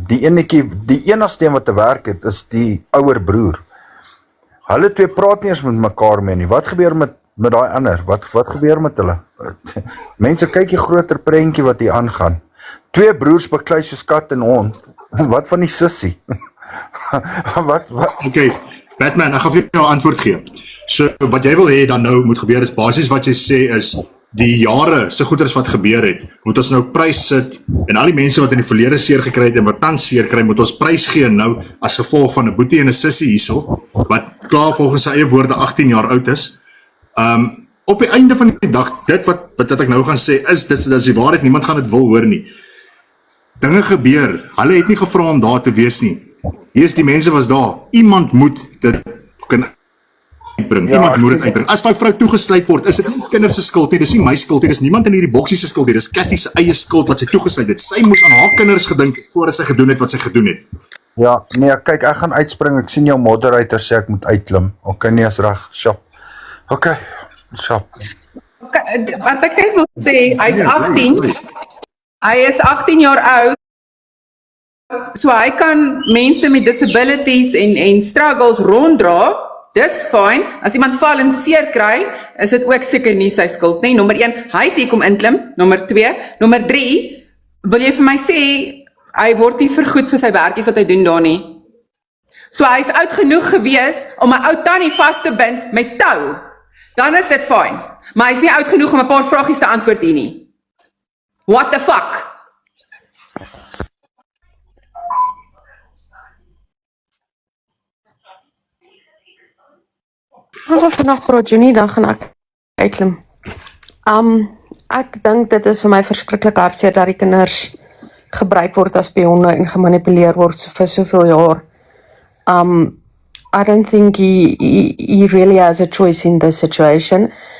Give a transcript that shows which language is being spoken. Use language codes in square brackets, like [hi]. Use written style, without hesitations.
[af] Die enigste een wat te werk het is die ouer broer. Hulle twee praat nie eens met mekaar meer nie. Wat gebeur met met daai ander? Wat gebeur met hulle? Mense kyk die groter prentjie wat hier aangaan. 2 broers beklei soos kat en hond. Wat van die sussie? wat? Okay, Batman, ek gaan vir jou 'n antwoord gee. So wat jy wil hê dan nou moet gebeur is basies wat jy sê is die jare se goeders wat gebeur het, moet ons nou prys sit en al die mense wat in die verlede seer gekry het en wat tans seer kry, moet ons prys gee nou as gevolg van 'n boetie en 'n sussie hierso wat klaar volgens sy eie woorde 18 jaar oud is. Op die einde van die dag, dit wat ek nou gaan sê is dit is die waarheid, niemand gaan dit wil hoor nie. Dinge gebeur. Hulle het nie gevra om daar te wees nie. Hier is die mense was daar. Iemand moet dit kan uitbring. Iemand moet dit uitbring. As my vrou toegesluit word, is dit nie kinders se skuld nie, dis nie my skuld nie, dis niemand in hierdie boksie se skuld nie, dis Cathy se eie skuld wat sy toegesluit het. Sy moes aan haar kinders gedink het voordat sy gedoen het wat sy gedoen het. Ja, nee, kyk, ek gaan uitspring. Ek sien jou moderator sê ek moet uitklim. Okay, nee, is reg. Shop. Okay, shop. Okay, wat ek net wil sê, hy is 18. Hy is 18 jaar oud. So hy kan mense met disabilities en struggles ronddra. Dis fyn. As iemand val en seer kry, is dit ook seker nie sy skuld nie. Nommer 1, hy het hier kom inklim. Nommer 2, nommer 3, wil jy vir my sê hy word nie vergoed vir sy werkies wat hy doen daar nie. So hy is oud genoeg gewees om 'n ou tannie vas te bind met tou. Dan is dit fyn. Maar hy is nie oud genoeg om 'n paar vragies te antwoord hier nie. [en] What the fuck? [af] Vandag praat Junie, dan gaan ek uitklim. Ek dink dit is vir my verskriklik hartseer dat die kinders gebruik word as spionne en gemanipuleer word vir soveel jaar. [en] I don't think he really has a choice in this situation.